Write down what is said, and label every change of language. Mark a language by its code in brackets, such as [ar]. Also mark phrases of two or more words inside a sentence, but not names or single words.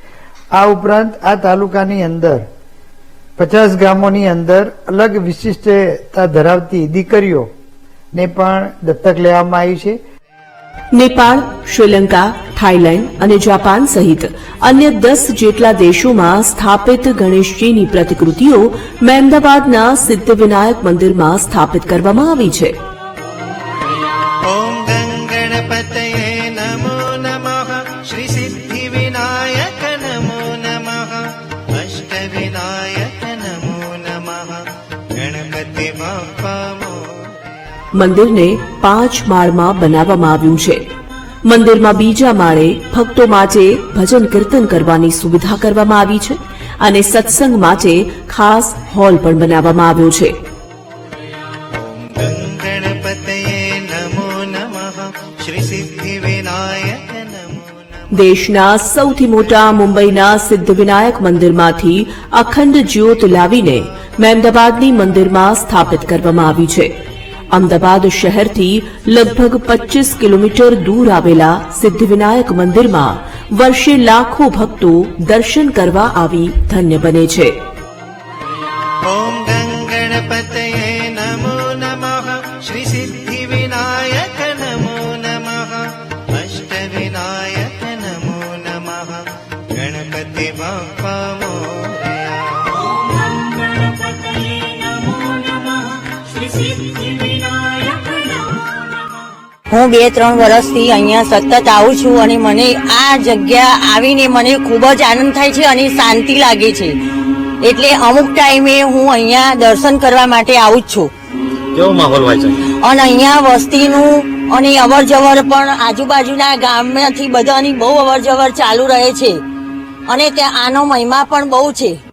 [gu] આ ઉપરાંત આ તાલુકાની અંદર 50 ગામોની અંદર અલગ વિશિષ્ટતા ધરાવતી દીકરીઓને પણ દત્તક લેવામાં આવી છે। નેપાળ, શ્રીલંકા, થાઇલેન્ડ અને જાપાન સહિત અન્ય 10 જેટલા દેશોમાં સ્થાપિત ગણેશજીની પ્રતિકૃતિઓ મહેમદાવાદના સિદ્ધિવિનાયક મંદિરમાં સ્થાપિત કરવામાં આવી છે। [sa] ॐ गणपतये नमो नमः श्री सिद्धिविनायक नमो नमः अष्टविनायक नमो नमः [mr] गणपति बाप्पा मोरया। [gu] મંદિરને 5 માળમાં બનાવવામાં આવ્યું છે। મંદિરમાં બીજા માળે ભક્તો માટે ભજન કીર્તન કરવાની સુવિધા કરવામાં આવી છે અને સત્સંગ માટે ખાસ હોલ પણ બનાવવામાં આવ્યો છે। [sa] गणपतये नमो नमः श्री सिद्धिविनायक नमो नमः [gu] દેશના સૌથી મોટા મુંબઈના સિદ્ધિવિનાયક મંદિરમાંથી અખંડ જ્યોત લાવીને મહેમદાવાદની મંદિરમાં સ્થાપિત કરવામાં આવી છે। અમદાવાદ શહેરથી લગભગ 25 કિલોમીટર દૂર આવેલા સિદ્ધિવિનાયક મંદિરમાં વર્ષે લાખો ભક્તો દર્શન કરવા આવી ધન્ય બને છે। [sa] ॐ गणपतये नमो नमः श्री सिद्धिविनायक नमो नमः अष्टविनायक नमो नमः [mr] गणपति बाप्पा मोरया। [sa] गणपतये नमो नमः श्री सिद्धिविनायक नमो नमः। [gu] હું 2-3 વર્ષથી અહીંયા સતત આવું છું અને મને આ જગ્યા આવીને મને ખૂબ જ આનંદ થાય છે અને શાંતિ લાગે છે। એટલે અમુક ટાઈમે હું અહીંયા દર્શન કરવા માટે આવું જ છું। કેવો માહોલ હોય છે? અને અહીંયા વસ્તીનું અને અવર જવર પણ આજુબાજુના ગામમાંથી બધાની બહુ અવર જવર ચાલુ રહે છે અને ત્યાં આનો મહિમા પણ બહુ છે.